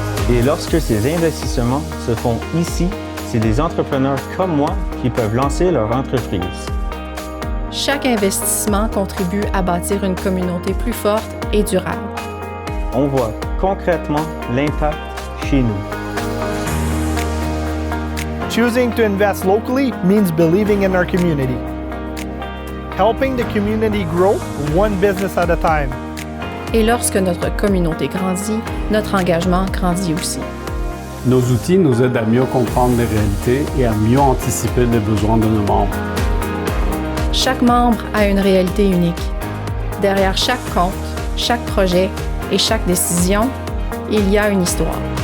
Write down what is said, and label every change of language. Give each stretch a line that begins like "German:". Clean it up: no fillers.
French: Et lorsque ces investissements se font ici, c'est des entrepreneurs comme moi qui peuvent lancer leur entreprise. Chaque investissement contribue à bâtir une communauté plus forte et durable. On voit concrètement l'impact chez nous.
English: Choosing to invest locally means believing in our community. Helping the community grow one business at a time.
French: Et lorsque notre communauté grandit, notre engagement grandit aussi. Nos outils nous aident à mieux comprendre les réalités et à mieux anticiper les besoins de nos membres. Chaque membre a une réalité unique. Derrière chaque compte, chaque projet et chaque décision, il y a une histoire.